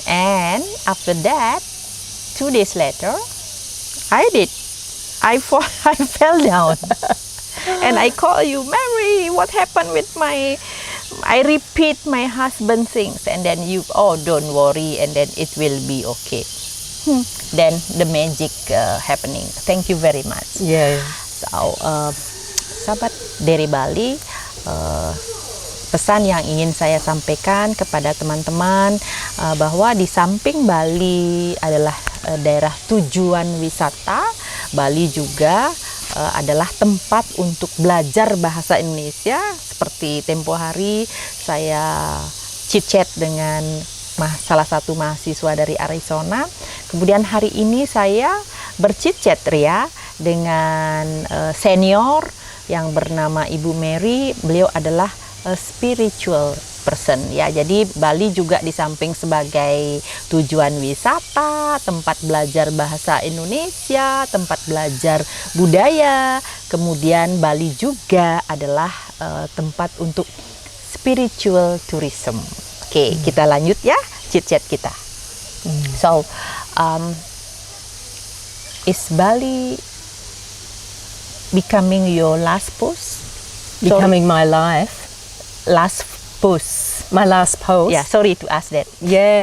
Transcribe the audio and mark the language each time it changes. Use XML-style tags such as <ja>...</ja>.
<en>And after that, 2 days later, I fell down. And I call you, Mary, what happened with I repeat my husband things, and then you, oh, don't worry, and then it will be okay. Then the magic happening. Thank you very much. Yeah.</en> <id>So, sahabat dari Bali, pesan yang ingin saya sampaikan kepada teman-teman bahwa di samping Bali adalah daerah tujuan wisata, Bali juga adalah tempat untuk belajar bahasa Indonesia. Seperti tempo hari saya chit-chat dengan salah satu mahasiswa dari Arizona. Kemudian hari ini saya berchit-chat Ria dengan senior yang bernama Ibu Mary. Beliau adalah</id> <en>a spiritual person</en> <id>ya. Jadi Bali juga di samping sebagai tujuan wisata, tempat belajar bahasa Indonesia, tempat belajar budaya, kemudian Bali juga adalah tempat untuk spiritual tourism. Oke, kita lanjut ya chit-chat kita.</id> <en>So, is Bali becoming your last post? Becoming my life. Last post. My last post. Yeah, sorry to ask that. Yeah.</en>